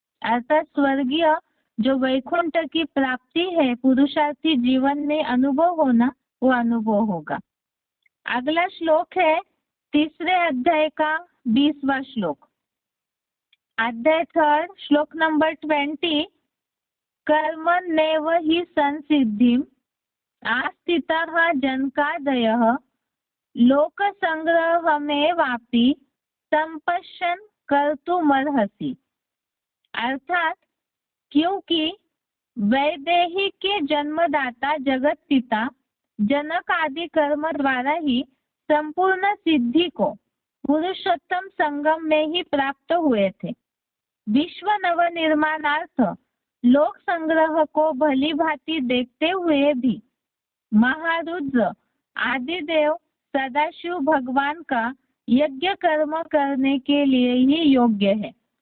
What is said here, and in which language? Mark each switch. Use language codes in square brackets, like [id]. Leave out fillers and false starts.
[hi] अर्थात स्वर्गीय जो वैकुंठ की प्राप्ति है, पुरुषार्थी जीवन में अनुभव होना, वो अनुभव होगा। अगला श्लोक है 3 अध्याय का 20वां श्लोक, अध्याय 3 श्लोक नंबर 20। [sa] कर्मण्येव हि संसिद्धिम् आस्थितः जनकादयः लोकसंग्रहमेवापि संपश्यन् कर्तुमर्हसि। [hi] अर्थात क्योंकि वैदेही के जन्मदाता जगत पिता जनक आदि कर्म द्वारा ही संपूर्ण सिद्धि को पुरुषोत्तम संगम में ही प्राप्त हुए थे। विश्व नवनिर्माणार्थ लोक संग्रह को भली भांति देखते हुए भी महारुद्र आदिदेव सदाशिव भगवान का यज्ञ कर्म करने के लिए ही योग्य है।